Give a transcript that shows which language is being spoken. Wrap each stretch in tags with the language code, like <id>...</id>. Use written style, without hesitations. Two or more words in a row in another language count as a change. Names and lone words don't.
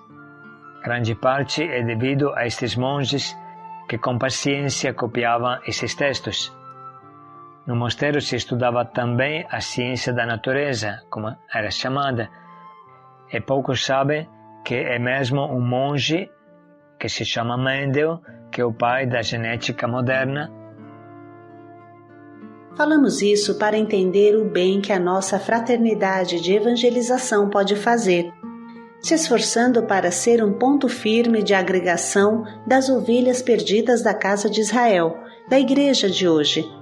<pt>Grande parte é devido a estes monges que com paciência copiavam esses textos. No mosteiro se estudava também a ciência da natureza, como era chamada, e poucos sabem que é mesmo um monge</pt> <it>che si chiama Mendel, che è</it> <pt>o pai da genética moderna. Falamos isso para entender o bem que a nossa fraternidade de evangelização pode fazer, se esforçando para ser um ponto firme de agregação das ovelhas perdidas da casa de Israel, da igreja de hoje.</pt>